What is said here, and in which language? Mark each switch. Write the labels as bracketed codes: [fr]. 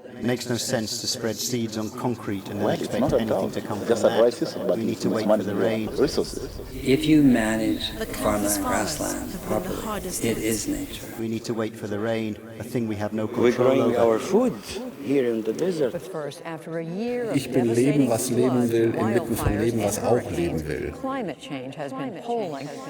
[en] It makes no sense to spread seeds on concrete and then expect anything to come from that. We need to wait for the rain. If you manage farmland, grassland properly, it is nature. We need to wait for the rain, a thing we have no control over. We're growing over. our food here in the desert. [de] Ich bin Leben, was leben will, inmitten von Leben, was auch leben will. [en] Climate change has been polling.